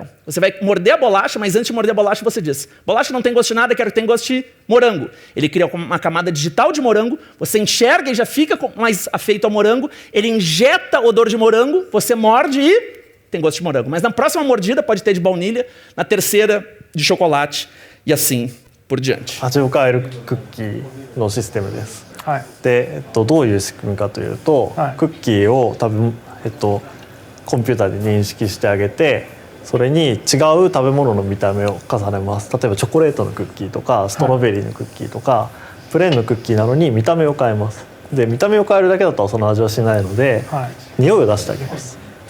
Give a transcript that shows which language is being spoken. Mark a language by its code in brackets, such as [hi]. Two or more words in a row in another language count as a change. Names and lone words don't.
[pt] Você vai morder a bolacha, mas antes de morder a bolacha você diz, bolacha não tem gosto de nada, quero que tenha gosto de morango. Ele cria uma camada digital de morango, você enxerga e já fica mais afeito ao morango, ele injeta odor de morango, você morde e tem gosto de morango. Mas na próxima mordida pode ter de baunilha, na terceira de chocolate e assim por diante. [ja] 味を変えるクッキーのシステムです。はい、で、どういう仕組みかというと、はい、クッキーを多分、コンピューターで認識してあげて、それに違う食べ物の見た目を重ねます。例えばチョコレートのクッキーとかストロベリーのクッキーとか、はい、プレーンのクッキーなのに見た目を変えます。で、見た目を変えるだけだとその味はしないので、はい、匂いを出してあげます。